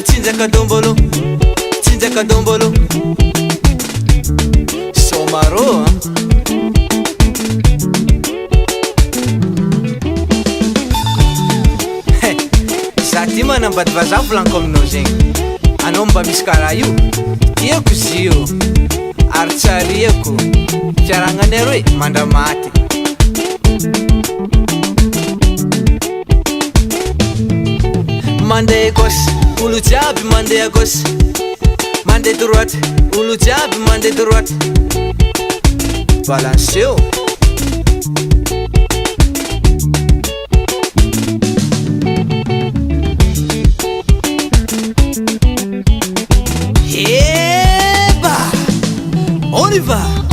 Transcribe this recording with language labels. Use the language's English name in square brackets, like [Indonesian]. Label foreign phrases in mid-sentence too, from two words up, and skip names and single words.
[Malagasy] Tsinjaka dombolo, tsinjaka dombolo. Somaro, Sati manambat vazaha volaniko aminao zegny. Anao mba misy karaha io, tiako izy io, ary tsariako. Fiaragnanay roe mandramaty. Mandeha gauche, olo jiaby mandeha gauche. Mandeha droite, olo jiaby mandeha droite. Balanseo. Eba! [French] On y va!